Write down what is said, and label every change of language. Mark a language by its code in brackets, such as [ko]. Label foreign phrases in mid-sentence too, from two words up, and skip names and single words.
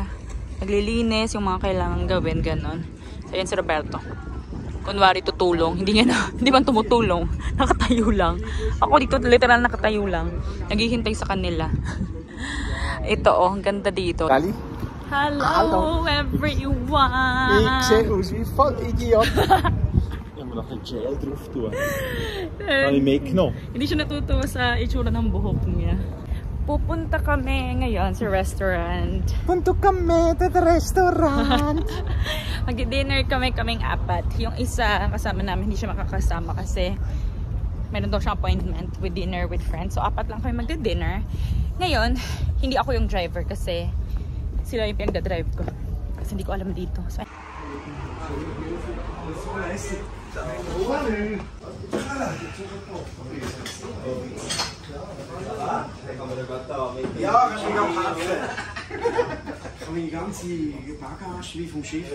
[tl] Naglilinis, yung mga kailangan gawin, ganon. So, yan si Roberto. Kunwari tutulong. Hindi man tumutulong. Nakatayo lang. Ako dito, literal nakatayo lang. Naghihintay sa kanila. Ito, oh, ang ganda dito. Kali? [en] Hello, everyone! [de] Ik zie aus wie voll idiot. Ich muss noch ein Gel drauf tun. Habe ich mitgenommen. [tl] Hindi siya natutuwa sa itsura ng buhok niya. Pupunta kami ngayon sa restaurant. Punto kami sa restaurant. Mag-dinner kaming apat. Yung isa kasama namin, hindi siya makakasama kasi meron daw siyang [en] appointment with dinner with friends. [tl] So, apat lang kami magdi-dinner. Ngayon, hindi ako yung driver kasi sila yung pinagdadrive ko. Kasi hindi ko alam dito. So, [de] Ja, kannst du mich auch helfen? Meine ganze Bagage wie vom Schiff.